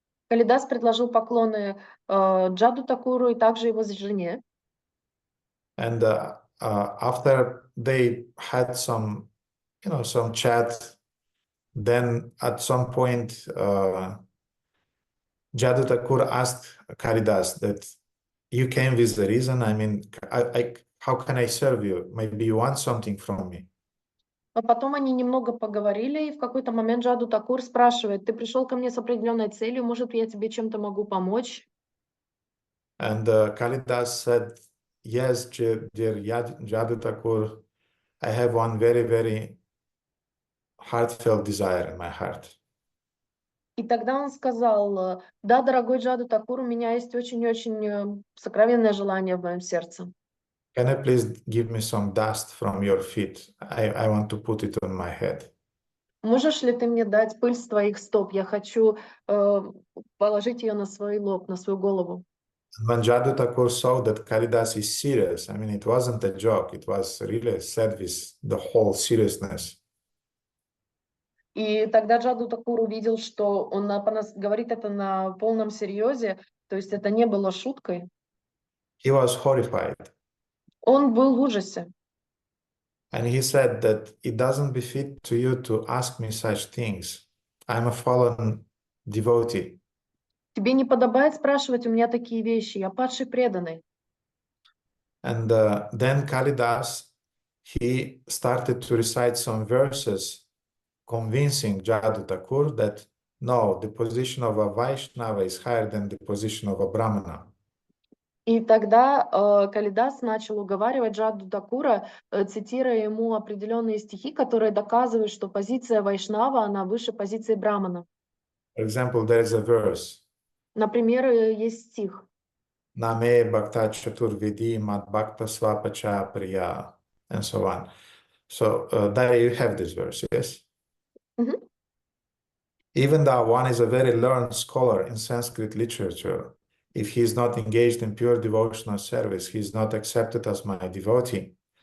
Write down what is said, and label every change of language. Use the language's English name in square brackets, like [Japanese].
[Russian] Калидас предложил поклоны Джаду Такуру и также его жене. [English] And after they had some chat, then at some point Jadu Thakur asked Kalidas that you came with the reason. I mean, how can I serve you? Maybe you want something from me. [Russian] А потом они немного поговорили, и в какой-то момент Джаду Такур спрашивает: ты пришел ко мне с определенной целью, может, я тебе чем-то могу помочь? [English] And Kalidas said, yes, dear Jadu Thakur, I have one very, very heartfelt desire in my heart. [Russian] И тогда он сказал: да, дорогой Джаду Такур, у меня есть очень-очень сокровенное желание в моем сердце. [English] Can you please give me some dust from your feet? I want to put it on my head. [Russian] Можешь ли ты мне дать пыль с твоих стоп? Я хочу положить ее на свой лоб, на свою голову. [English] When Jadu Thakur saw that Kalidas is serious, I mean, it wasn't a joke, it was really said with the whole seriousness. [Russian] И тогда Джаду Такур увидел, что он говорит это на полном серьезе, то есть это не было шуткой. [English] He was horrified. [Russian] Он был в ужасе. [English] And he said that it doesn't befit to you to ask me such things. I'm a fallen devotee. [Russian] Тебе не подобает спрашивать у меня такие вещи, я падший преданный. [English] And then Kalidas, he started to recite some verses convincing Jadu Thakur that no, the position of a Vaishnava is higher than the position of a Brahmana. [Russian] И тогда Калидас начал уговаривать Джаду Такура, цитируя ему определенные стихи, которые доказывают, что позиция Вайшнава, она выше позиции Брамана. [English] For example, there is a verse, [Russian] Например, есть стих. [Sanskrit] Name Bhakta Chaturvedi Mad Bhakta Swapacha Priya, and so on. [English] So there you have this verse, yes? Мгм. Even though one is a very learned scholar in Sanskrit literature, if he is not engaged in pure devotional service, he is not accepted as my devotee.